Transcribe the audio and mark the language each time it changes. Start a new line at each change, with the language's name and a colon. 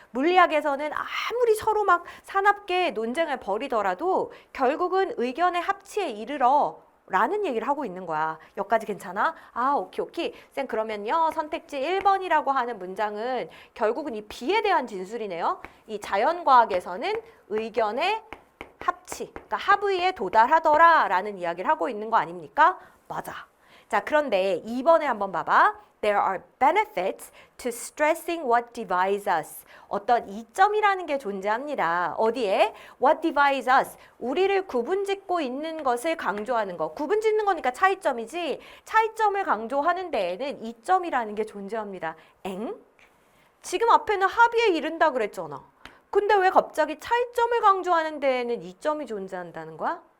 Korean: 물리학에서는 아무리 서로 막 사납게 논쟁을 벌이더라도 결국은 의견의 합치에 이르러 라는 얘기를 하고 있는 거야. 여기까지 괜찮아? 아, 오케이. 쌤, 그러면요. 선택지 1번이라고 하는 문장은 결국은 이 B에 대한 진술이네요. 이 자연과학에서는 의견의 합치, 그러니까 합의에 도달하더라 라는 이야기를 하고 있는 거 아닙니까? 맞아. 자, 그런데 2번에 한번 봐봐.
English: There are benefits to stressing what divides us.
Korean: 어떤 이점이라는 게 존재합니다. 어디에?
English: What divides us.
Korean: 우리를 구분짓고 있는 것을 강조하는 거. 구분짓는 거니까 차이점이지. 차이점을 강조하는 데에는 이점이라는 게 존재합니다. 엥? 지금 앞에는 합의에 이른다 그랬잖아. 근데 왜 갑자기 차이점을 강조하는 데에는 이점이 존재한다는 거야?